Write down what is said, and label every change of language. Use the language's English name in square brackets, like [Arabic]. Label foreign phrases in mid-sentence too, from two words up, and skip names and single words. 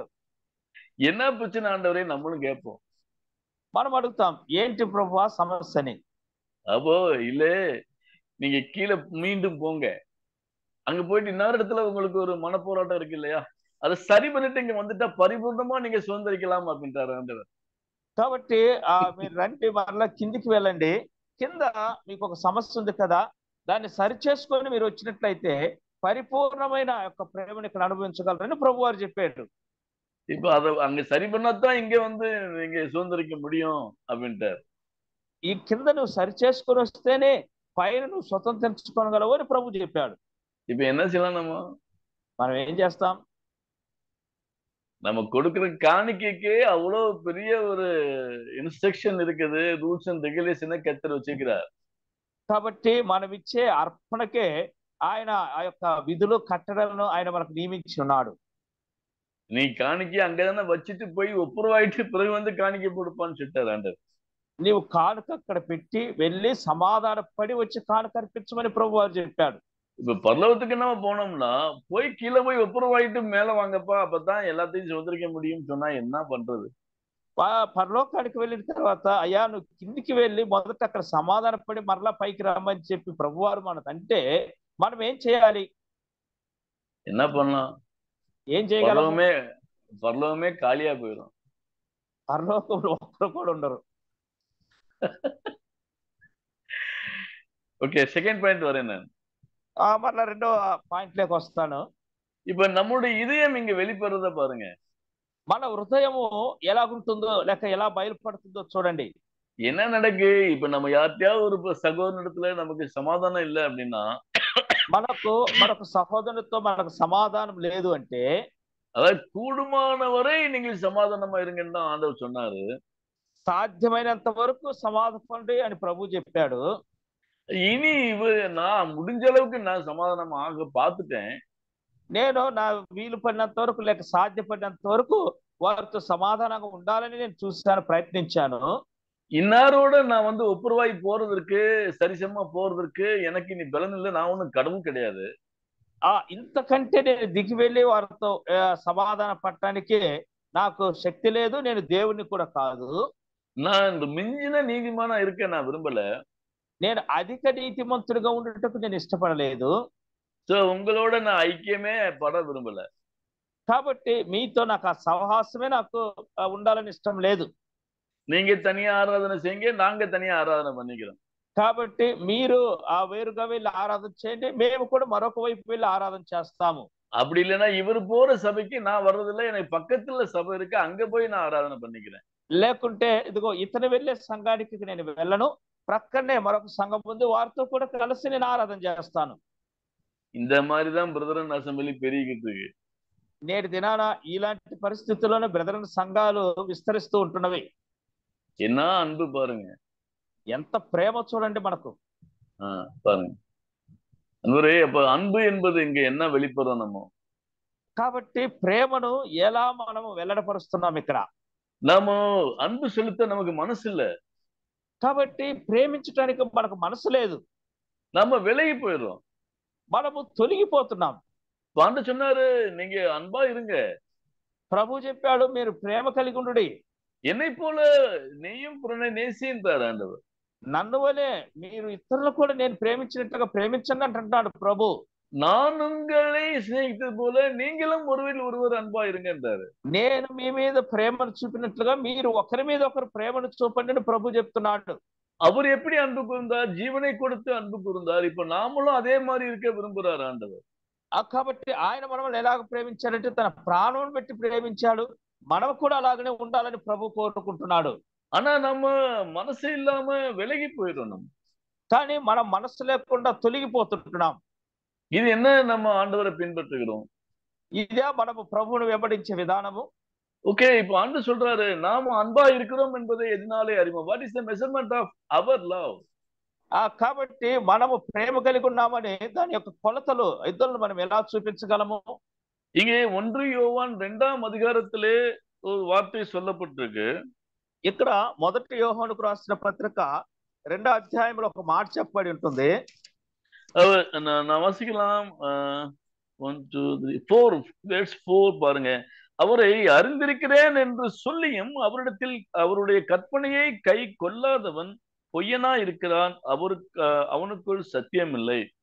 [Tamil] என்ன பிரச்சனை ஆண்டவரே நம்மளும் கேட்போம். [Telugu] మనం అడుగుతాం, ఏంటి ప్రభు ఆ సమస్యని? [Tamil] அப்போ இல்ல, நீங்க கீழே மீண்டும் போங்க, அங்க போயிட்டு இன்னொரு இடத்துல உங்களுக்கு ஒரு மனப்போராட்டம் இருக்கு இல்லையா, அதை சரி பண்ணிட்டு இங்க வந்துட்டா பரிபூர்ணமா நீங்க சுதந்திரிக்கலாம் அப்படின்றாரு ஆண்டவர். [Telugu] కాబట్టి మీరు రండి, మరలా కిందికి వెళ్ళండి, కింద మీకు ఒక సమస్య ఉంది కదా, దాన్ని సరి చేసుకొని మీరు వచ్చినట్లయితే పరిపూర్ణమైన యొక్క ప్రేమను ఇక్కడ అనుభవించగలరని ప్రభు వారు చెప్పాడు. [Tamil] இப்ப அதை அங்க சரி பண்ணாதான் இங்க வந்து நீங்க சுதந்திரிக்க முடியும் அப்படின்ட்டார். [Telugu] ఈ కింద నువ్వు సరి చేసుకొని వస్తేనే పైన నువ్వు స్వతంత్రించుకోగలవు అని ప్రభు చెప్పాడు. [Tamil] இப்ப என்ன செய்யலாம், [Telugu] మనం ఏం చేస్తాం? [Tamil] நம்ம கொடுக்கிற காணிக்கைக்கே அவ்வளவு பெரிய ஒரு இன்ஸ்ட்ரக்ஷன் இருக்குது, [English] rules and regulation [Tamil] கர்த்தர் வச்சிருக்கிறார். [Telugu] కాబట్టి మనం ఇచ్చే అర్పణకే ఆయన ఆ యొక్క విధులు కట్టడలను ఆయన మనకు నియమించి ఉన్నాడు. [Tamil] நீ காணிக்கை அங்கதானே வச்சுட்டு போய் ஒப்புரவாயிட்டு பிறகு வந்து காணிக்கை கொடுப்பான்னு சொல்லிட்டாரு ஆண்டவர். [Telugu] నీవు కానుక అక్కడ పెట్టి వెళ్ళి సమాధానపడి వచ్చి కానుక అర్పించమని ప్రభు వారు చెప్పాడు. [Tamil] இப்ப பரலோகத்துக்கு நம்ம போனோம்னா போய் கீழே போய் ஒப்புரவாயிட்டு மேல வாங்கப்பா, அப்பதான் எல்லாத்தையும் சுதந்திரிக்க முடியும்னு சொன்னா என்ன பண்றது? [Telugu] పరలోకానికి వెళ్ళిన తర్వాత అయ్యా నువ్వు కిందికి వెళ్ళి మొదట అక్కడ సమాధానపడి మరలా పైకి రమ్మని చెప్పి ప్రభువారు మనదంటే మనం ఏం చేయాలి? [Tamil] என்ன பண்ணலாம்? [Telugu] ఏం చేయగలం? [Tamil] பரலோகமே காலியா போயிடும். [Telugu] పరలోకంలో ఒక్కరు కూడా ఉండరు. [Tamil] ஓகே, [English] second point [Tamil] வரேன் நான். [Telugu] మరలా రెండో పాయింట్లోకి వస్తాను. [Tamil] இப்ப நம்முடைய இதயம் இங்க வெளிப்படுறத பாருங்க. [Telugu] మన హృదయము ఎలాగుంటుందో లేక ఎలా బయలుపడుతుందో చూడండి. [Tamil] என்ன நடக்கு? இப்ப நம்ம யார்கிட்டயாவது ஒரு சகோதரத்துல நமக்கு சமாதானம் இல்லை அப்படின்னா, [Telugu] మనకు సహోదరునితో మనకు సమాధానం లేదు అంటే, [Tamil] அதாவது கூடுமானவரை நீங்கள் சமாதானமா இருங்கன்னு தான் ஆண்டவர் சொன்னாரு. [Telugu] సాధ్యమైనంత వరకు సమాధానపడండి అని ప్రభు చెప్పాడు. [Tamil] இனி நான் முடிஞ்ச அளவுக்கு நான் சமாதானம் ஆக பார்த்துட்டேன். [Telugu] నేను నా వీలు పడినంత వరకు లేక సాధ్యపడినంత వరకు వారితో సమాధానంగా ఉండాలని నేను చూశాను, ప్రయత్నించాను. [Tamil] இன்னாரோட நான் வந்து ஒப்புரவாய் போறதற்கு, சரிசமா போறதற்கு எனக்கு இனி பலன் இல்லை, நான் ஒண்ணும் கடவுள் கிடையாது. [Telugu] ఇంతకంటే నేను దిగి వెళ్ళి వారితో సమాధాన పడటానికి నాకు శక్తి లేదు, నేను దేవుని కూడా కాదు. [Tamil] நான் இந்த மிஞ்சின நீதிமானா இருக்க நான் விரும்பல. [Telugu] నేను అధిక నీతిమంతుడిగా ఉండటకు నేను ఇష్టపడలేదు. [Tamil] సో உங்களோட நான் ஐக்கியமே பட விரும்பல. [Telugu] కాబట్టి మీతో నాకు ఆ సహవాసమే నాకు ఉండాలని ఇష్టం లేదు. [Tamil] நீங்க தனியா ஆராதனை செய்யுங்க, நாங்க தனியா ஆராதனை பண்ணிக்கிறோம். [Telugu] కాబట్టి మీరు వేరుగా వెళ్ళి ఆరాధన చేయండి, మేము కూడా మరొక వైపు వెళ్ళి ఆరాధన చేస్తాము. [Tamil] அப்படி இல்லைன்னா இவர் போற சபைக்கு நான் வர்றதில்லை, எனக்கு பக்கத்துல சபை இருக்கு, அங்க போய் நான் ஆராதனை பண்ணிக்கிறேன். [Telugu] లేకుంటే ఇదిగో ఇతను వెళ్ళే సంఘానికి నేను వెళ్ళను, ప్రక్కనే మరొక సంఘం ఉంది, వారితో కూడా కలిసి నేను ఆరాధన చేస్తాను. [Tamil] இந்த மாதிரிதான் [English] Brethren assembly [Tamil] పెరిగిட்டு இருக்கு. [Telugu] నేటి దినాన ఇలాంటి పరిస్థితుల్లోనే బ్రదరన్ సంఘాలు విస్తరిస్తూ ఉంటున్నవి. [Tamil] என்ன அன்பு பாருங்க, [Telugu] ఎంత ప్రేమ చూడండి మనకు. [Tamil] பாருங்க அன்பரே, அப்ப அன்பு என்பது இங்க என்ன வெளிப்படுறோம் நம்ம? [Telugu] కాబట్టి ప్రేమను ఎలా మనము వెల్లడపరుస్తున్నాం ఇక్కడ? [Tamil] நாம அன்பு செலுத்த நமக்கு மனசு இல்ல. [Telugu] కాబట్టి ప్రేమించడానికి మనకు మనసు లేదు, [Tamil] நம்ம விலகி போயிடுறோம், [Telugu] మనము తొలగిపోతున్నాం. [Tamil] பாண்ட சொன்னாரு, நீங்க அன்பா இருங்க. [Telugu] ప్రభు చెప్పాడు, మీరు ప్రేమ కలిగి ఉండుడి. [Tamil] என்னை போல நீயும் புறனை நேசின்றார் ஆண்டவர். [Telugu] నన్ను వలే మీరు ఇతరులు కూడా నేను ప్రేమించినట్టుగా ప్రేమించండి అంటున్నాడు ప్రభు. [Tamil] நான் உங்களை சிநேகித்தது போல நீங்களும் ஒருவர் ஒருவர் அன்பா இருங்கன்றாரு. [Telugu] నేను మీ మీద ప్రేమను చూపినట్లుగా మీరు ఒకరి మీద ఒకరు ప్రేమను చూపండి అని ప్రభు చెప్తున్నాడు. [Tamil] அவர் எப்படி அன்பு கூர்ந்தார்? ஜீவனை கொடுத்து அன்பு கூர்ந்தார். இப்ப நாமளும் அதே மாதிரி இருக்க விரும்புறாரு ஆண்டவர். [Telugu] కాబట్టి ఆయన మనల్ని ఎలాగ ప్రేమించాడంటే తన ప్రాణం పెట్టి ప్రేమించాడు. మనం కూడా అలాగనే ఉండాలని ప్రభు కోరుకుంటున్నాడు. [Tamil] ஆனா நம்ம மனசு இல்லாம விலகி போயிடும் நம்ம. [Telugu] కానీ మనం మనస్సు లేకుండా తొలగిపోతుంటున్నాం. [Tamil] இது என்ன நம்ம ஆண்டவரை பின்பற்றுகிறோம்? [Telugu] ఇదే మనము ప్రభువును వెంబడించే విధానము. [Tamil] ஓகே, இப்ப ஆண்டு சொல்றாரு நாம அன்பா இருக்கிறோம் என்பதை எதனாலே அறிவோம். [English] What is the measurement of our love? [Telugu] కాబట్టి మనము ప్రేమ కలిగి ఉన్నామని దాని యొక్క కొలతలు ఇద్దరు మనం ఎలా చూపించగలము? [Tamil] இங்கே 1 யோவான் 2ஆம் அதிகாரத்திலே ஒரு வார்த்தை சொல்லப்பட்டிருக்கு. [Telugu] ఇక్కడ 1 యోహానుకు రాసిన పత్రిక 2వ అధ్యాయంలో ఒక మాట చెప్పబడి ఉంటుంది. [Tamil] நான் வாசிக்கலாம். 1 2 3 4 verse 4 பாருங்க. அவரை அறிந்திருக்கிறேன் என்று சொல்லியும் அவரிடத்தில் அவருடைய கற்பனையை கை கொள்ளாதவன் பொய்யனா இருக்கிறான், அவனுக்குள் சத்தியம் இல்லை.